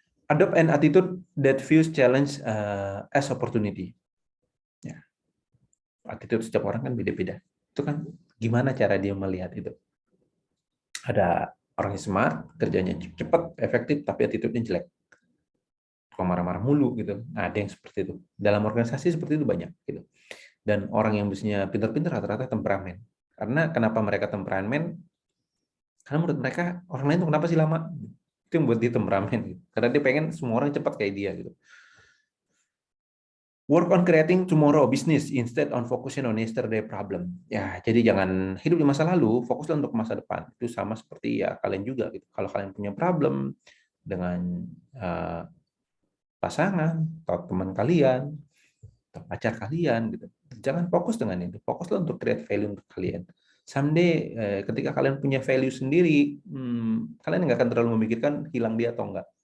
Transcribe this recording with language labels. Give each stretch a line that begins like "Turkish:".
English: Adopt an attitude that views challenge as opportunity.
Indonesian: Ya. Attitude setiap orang kan beda-beda. Itu kan gimana cara dia melihat itu. Ada orang yang smart, kerjanya cepat, efektif, tapi attitude-nya jelek. Kalau marah-marah mulu gitu. Nah, ada yang seperti itu. Dalam organisasi seperti itu banyak gitu. Dan orang yang bisnisnya pintar-pintar rata-rata temperamen. Karena kenapa mereka temperamen? Karena menurut mereka orang lain tuh kenapa sih lama? Itu yang buat dia temperamen. Gitu. Karena dia pengen semua orang cepat kayak dia gitu.
English: Work on creating tomorrow business instead on focusing on yesterday problem.
Indonesian: Ya, jadi jangan hidup di masa lalu, fokuslah untuk masa depan. Itu sama seperti ya kalian juga gitu. Kalau kalian punya problem dengan pasangan atau teman kalian atau pacar kalian gitu, jangan fokus dengan itu. Fokuslah untuk create value untuk kalian. Someday ketika kalian punya value sendiri, kalian nggak akan terlalu memikirkan hilang dia atau enggak.